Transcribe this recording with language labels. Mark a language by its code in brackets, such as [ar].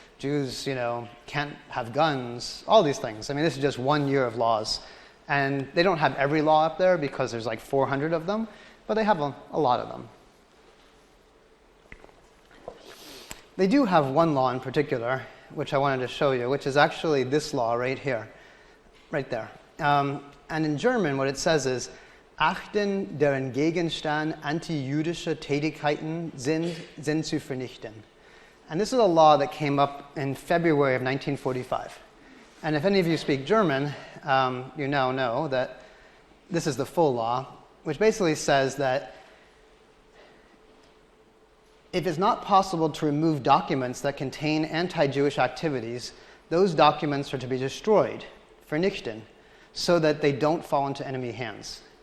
[en] Jews, you know, can't have guns. All these things. I mean, this is just 1 year of laws. And they don't have every law up there because there's like 400 of them, but they have a lot of them. They do have one law in particular, which I wanted to show you, which is actually this law right here, right there. And in German, what it says is, [de] Achten deren Gegenstand antijüdische Tätigkeiten sind zu vernichten. [en] And this is a law that came up in February of 1945. And if any of you speak German, you now know that this is the full law, which basically says that if it's not possible to remove documents that contain anti-Jewish activities, those documents are to be destroyed, vernichten, so that they don't fall into enemy hands.